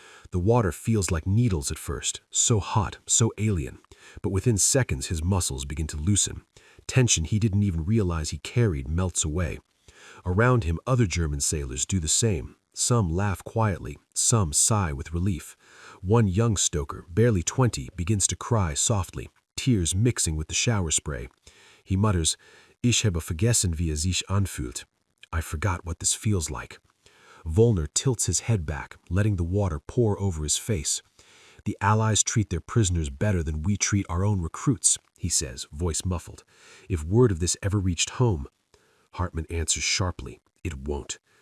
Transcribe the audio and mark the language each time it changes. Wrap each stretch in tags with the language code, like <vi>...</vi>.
<en>The water feels like needles at first, so hot, so alien, but within seconds his muscles begin to loosen. Tension he didn't even realize he carried melts away. Around him, other German sailors do the same. Some laugh quietly, some sigh with relief. One young stoker, barely 20, begins to cry softly, tears mixing with the shower spray.</en> <de>He mutters, "Ich habe vergessen, wie es sich anfühlt."</de> <en>I forgot what this feels like. Volner tilts his head back, letting the water pour over his face. "The Allies treat their prisoners better than we treat our own recruits," he says, voice muffled. "If word of this ever reached home—" Hartman answers sharply, "It won't."</en>